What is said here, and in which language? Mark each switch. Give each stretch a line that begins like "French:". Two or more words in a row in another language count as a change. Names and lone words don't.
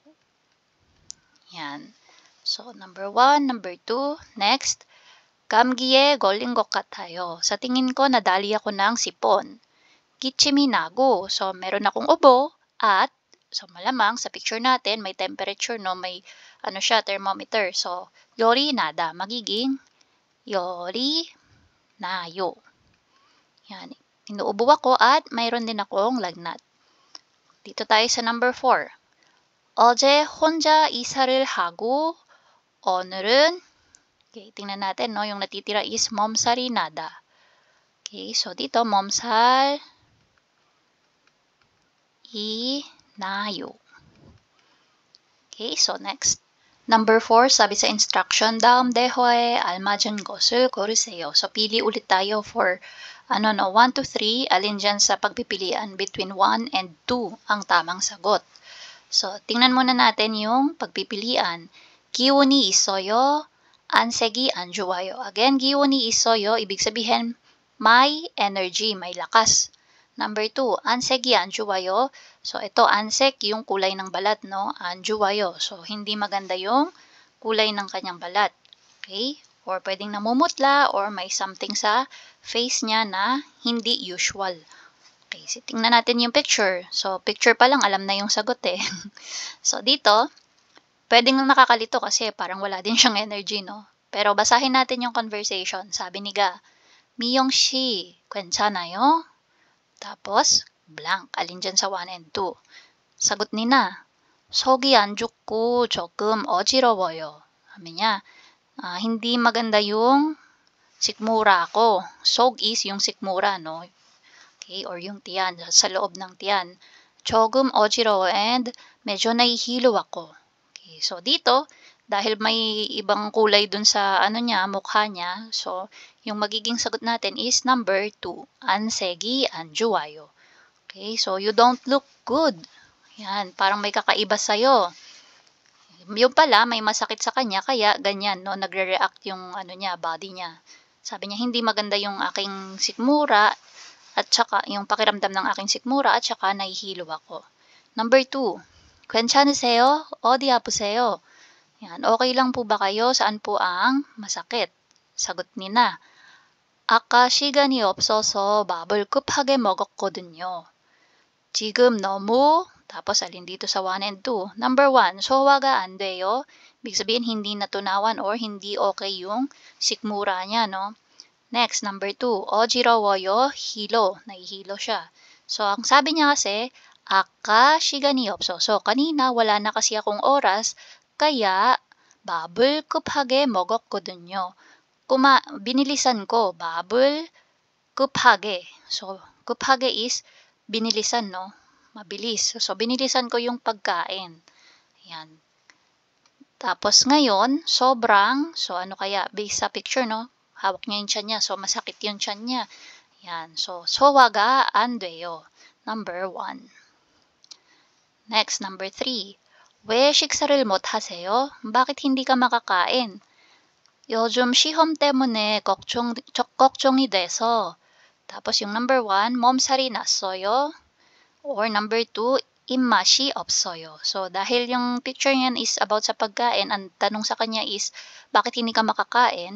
English: Yan. So, number 1, number 2. Next,
Korean: 감기에 걸린 것 같아요.
Filipino: Sa tingin ko, nadali ako ng sipon.
Korean: 기침이 나고,
Filipino: so meron akong ubo, at, so malamang sa picture natin, may temperature, no, may siya, thermometer. So,
Korean: 열이 나다, magiging 열이 나요.
Filipino: Yan. Inuubo ako at mayroon din akong lagnat. Dito tayo sa number 4.
Korean: 어제 혼자 이사를 하고, 오늘은 okay, tingnan natin, no?
Filipino: Yung natitira is
Korean: 몸살이 나다.
Filipino: Okay, so dito,
Korean: 몸살이 나요.
English: Okay, so next. Number 4, sabi sa instruction,
Korean: 다음 대화에 알맞은 것을 고르세요.
Filipino: So, pili ulit tayo for 1 to 3, alin dyan sa pagpipilian between 1 and 2 ang tamang sagot. So, tingnan muna natin yung pagpipilian.
Korean: 기운이 있어요. 안색이 안 좋아요. Again, 기운이 있어요,
Filipino: ibig sabihin, may energy, may lakas.
English: Number 2,
Korean: 안색이 안 좋아요.
Filipino: So, ito, ansek, yung kulay ng balat, no?
Korean: 안 좋아요.
Filipino: So, hindi maganda yung kulay ng kanyang balat. Okay? Or pwedeng namumutla, or may something sa face niya na hindi usual. Okay, so tingnan natin yung picture. So, picture pa lang, alam na yung sagot eh. So, dito, pwedeng nakakalito kasi parang wala din siyang energy, no? Pero basahin natin yung conversation. Sabi ni Ga,
Korean: 미영 씨, 괜찮아요?
Filipino: Tapos, blank. Alin dyan sa 1 and 2. Sagot ni Na,
Korean: 속이 안 좋고 조금 어지러워요.
Filipino: Sabi niya, hindi maganda yung sikmura ko. 속 is yung sikmura, no? Okay, or yung tiyan, sa loob ng tiyan.
Korean: 조금 어지러워
Filipino: and medyo nahihilo ako. Okay, so dito, dahil may ibang kulay dun sa mukha niya, so yung magiging sagot natin is number 2,
Korean: 안색이 안 좋아요.
English: Okay, so you don't look good.
Filipino: Yan, parang may kakaiba sa'yo. Yung pala, may masakit sa kanya, kaya ganyan, no, nagre-react yung body niya. Sabi niya, hindi maganda yung aking sikmura, at saka yung pakiramdam ng aking sikmura, at saka nahihilo ako.
English: Number 2,
Korean: 괜찮으세요? 어디 아프세요?
Filipino: Yan, okay lang po ba kayo? Saan po ang masakit? Sagot ni Na,
Korean: 아까 시간이 없어서 밥을 급하게 먹었거든요. 지금 너무,
Filipino: tapos alin dito sa 1 and 2.
English: Number 1,
Korean: sowa가 안 돼요.
Filipino: Ibig sabihin, hindi natunawan or hindi okay yung sikmura niya, no? Next, number 2, 어지러워요, hilo. Nahihilo siya. So, ang sabi niya kasi,
Korean: 아까 시간이 없어서.
Filipino: Kanina, wala na kasi akong oras, kaya
Korean: 밥을 급하게 먹었거든요.
Filipino: Binilisan ko,
Korean: 밥을 급하게.
Filipino: So, 급하게 is binilisan, no? Mabilis. So, binilisan ko yung pagkain. Ayan. Tapos ngayon, sobrang, so ano kaya, based sa picture, no? Hawak niya yung tiyan niya, so masakit yung tiyan niya.
Korean: Ayan. So, sowaga 안 돼요.
English: Number 1. Next, number 3.
Korean: 왜 식사를 못 하세요?
Filipino: Bakit hindi ka makakain?
Korean: 요즘 시험 때문에 걱정이 돼서.
Filipino: tapos yung number 1,
Korean: 몸살이 났어요.
English: Or number 2,
Korean: 입맛이 없어요.
Filipino: So, dahil yung picture niyan is about sa pagkain, ang tanong sa kanya is, bakit hindi ka makakain?